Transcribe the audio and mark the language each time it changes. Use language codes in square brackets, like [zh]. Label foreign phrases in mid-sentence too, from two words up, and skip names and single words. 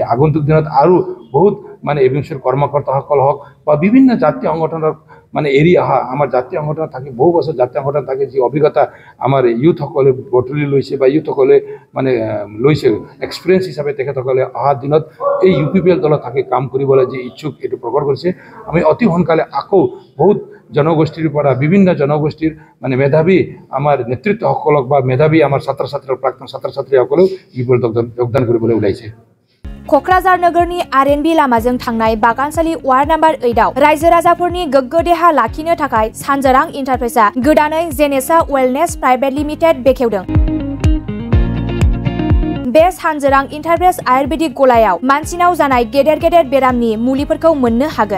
[as] আগন্তুক দিনত আৰু বহুত এবিএমচিৰ কৰ্মকৰ্তাসকল হওক বা বিভিন্ন জাতীয় সংগঠনৰ এৰি অহা আমাৰ জাতীয় সংগঠনত থাকি বহু বছৰ জাতীয় সংগঠনত থাকি যি অভিজ্ঞতা আমাৰ ইউথসকলে বটলি লৈছে বা ইউথসকলে লৈছে এক্সপিৰিয়েঞ্চ হিচাপে, তেখেতসকলে অহা দিনত এই ইউপিপিএল দলত থাকি কাম কৰিবলৈ যি ইচ্ছুক এইটো প্ৰকট কৰিছে। আমি অতি সোনকালে আকৌ বহুত জনগোষ্ঠীৰ পৰা বিভিন্ন জনগোষ্ঠীৰ মেধাৱী আমাৰ নেতৃত্বসকলক বা মেধাৱী আমাৰ ছাত্ৰ ছাত্ৰী প্ৰাক্তন ছাত্ৰ ছাত্ৰীসকলেও ইউপিপিএল যোগদান কৰিবলৈ ওলাইছে। [brx] क'क्राझार नोगोरनि आरएनबी लामाजों थांनाय बागानसालि वार्ड नम्बर 8 आव रायजो राजाफोरनि गोग्गो देहा लाखिनो थाखाय सानजोरां इन्टारप्राइजआ गोदानै जेनेसा वेलनेस प्राइभेट लिमिटेड बेखेवदों। बे सानजोरां इन्टारप्राइज आयुर्वेदिक गलायाव मानसिनाव जानाय गेदेर गेदेर बेरामनि मुलिफोरखौ मोननो हागोन।